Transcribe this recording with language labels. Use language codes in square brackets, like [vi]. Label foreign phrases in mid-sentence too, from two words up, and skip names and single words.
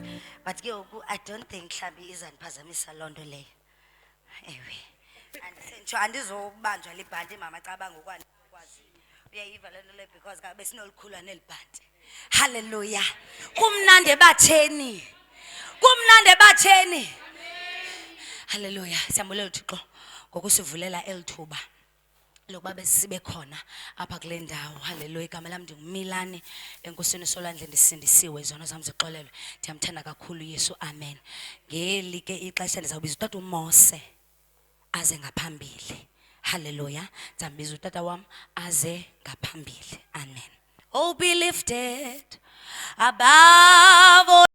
[xh] But ke ngoku [en] I don't think [xh] mhlambi izandiphazamisa lonto leyo. Ewe. Andizobanjwa libhandi mama xa bangokwazi. Uyayiva lento le because ka besinolikhula nelibhandi. Hallelujah. Kumnandi ebatheni. Kumnandi ebatheni. Hallelujah. Siyambulela uThixo ngokusivulela elithuba lokuba besibe khona apha kule ndawo. Haleluya. Igama lami ndingumilane enkosini Solwandle, ndisindisiwe, izono zam zixolelwe. Ndiyamthanda kakhulu Yesu. Amen. Ngeli ke ixesha ndizawubiza utata uMose aze ngaphambili. Haleluya. Ndizambiza utata wam aze ngaphambili. [en] Amen. Oh, be lifted above all.